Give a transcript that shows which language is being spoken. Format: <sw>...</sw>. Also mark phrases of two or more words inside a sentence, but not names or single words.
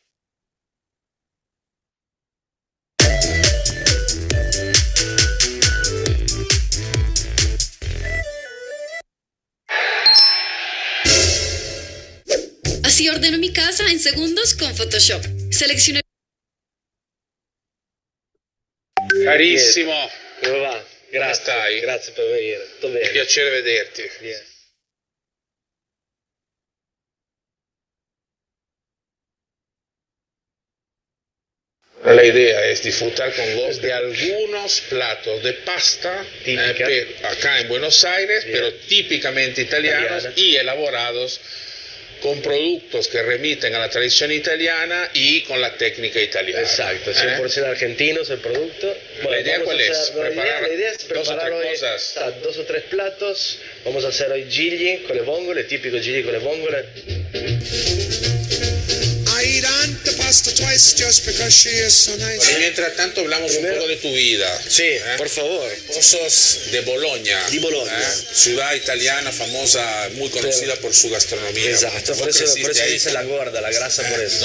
<es>Así ordeno mi casa en segundos con Photoshop. Selecciono.</es> <it>Carissimo, come va? Grazie, come stai? Grazie per venire. Sto bene. Piacere vederti.</it> <es>Bien. La idea es disfrutar con vos de algunos platos de pasta acá en Buenos Aires, Bien. pero típicamente italianos y elaborados con productos que remiten a la tradición italiana y con la técnica italiana. Exacto, 100% argentinos el producto. Bueno, ¿La idea cuál es? La idea es preparar hoy 2 o 3 platos. Vamos a hacer hoy</es> <it>gigli con le vongole,</it> <es>típico</es> <it>gigli con le vongole.</it> <es>Y mientras tanto hablamos un poco de tu vida. Sí, por favor. Vos sos de Bologna.</es> <it>Di Bologna.</it> <es>Ciudad italiana famosa, muy conocida por su gastronomía. Exacto, por eso dice la gorda, la grasa por eso.</es>